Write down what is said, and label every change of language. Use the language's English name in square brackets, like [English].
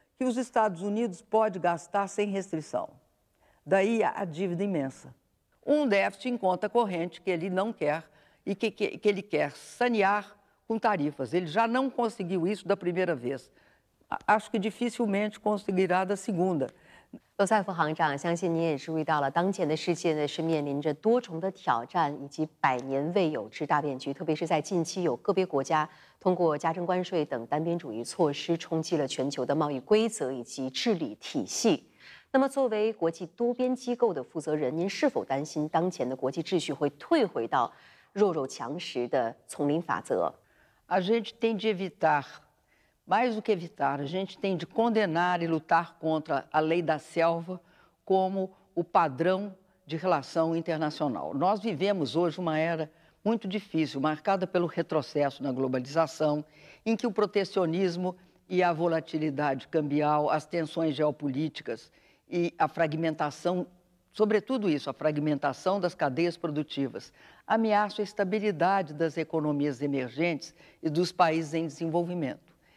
[Portuguese] que os Estados Unidos pode gastar sem restrição. Daí a dívida imensa. Um déficit em conta corrente que ele não quer e que ele quer sanear com tarifas. Ele já não conseguiu isso da primeira vez. Acho que dificilmente conseguirá da segunda. [Chinese] 罗塞夫行长，相信你也注意到了，当前的世界呢是面临着多重的挑战以及百年未有之大变局，特别是在近期有个别国家通过加征关税等单边主义措施冲击了全球的贸易规则以及治理体系。那么，作为国际多边机构的负责人，您是否担心当前的国际秩序会退回到弱肉强食的丛林法则？ [Portuguese] A gente tem de evitar, mais do que evitar, a gente tem de condenar e lutar contra a lei da selva como o padrão de relação internacional. Nós vivemos hoje uma era muito difícil, marcada pelo retrocesso na globalização, em que o protecionismo e a volatilidade cambial, as tensões geopolíticas e a fragmentação, sobretudo isso, a fragmentação das cadeias produtivas, ameaçam a estabilidade das economias emergentes e dos países em desenvolvimento.